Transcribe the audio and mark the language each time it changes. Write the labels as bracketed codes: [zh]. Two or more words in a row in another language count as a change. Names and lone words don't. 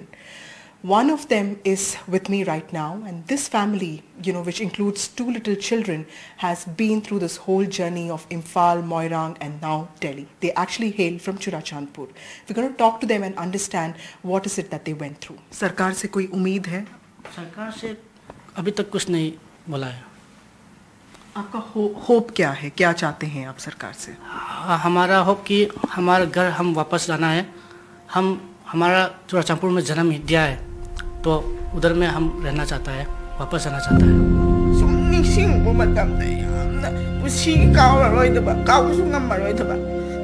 [en] One of them is with me right now, and this family, which includes 2 little children, has been through this whole journey of Imphal, Moirang and now Delhi. They actually hail from Churachandpur. We're going to talk to them and understand what is it that they went through. [hi] सरकार से कोई उम्मीद है? सरकार से अभी तक कुछ नहीं बोला है। आपका होप क्या है? क्या चाहते हैं आप सरकार से? हमारा होप कि हमारा घर हम वापस लाना है। हमारा चुराचांदपुर में जन्म दिया है, तो उधर में हम रहना चाहता है, वापस आना चाहता है। [mni] ꯁꯨꯝ ꯅꯤꯡꯁꯤꯡꯕ ꯃꯇꯝꯗ ꯌꯥꯝꯅ ꯄꯨꯟꯁꯤ ꯀꯥꯎꯔꯔꯣꯏꯗꯕ ꯀꯥꯎꯕꯁꯨ ꯉꯝꯃꯔꯣꯏꯗꯕ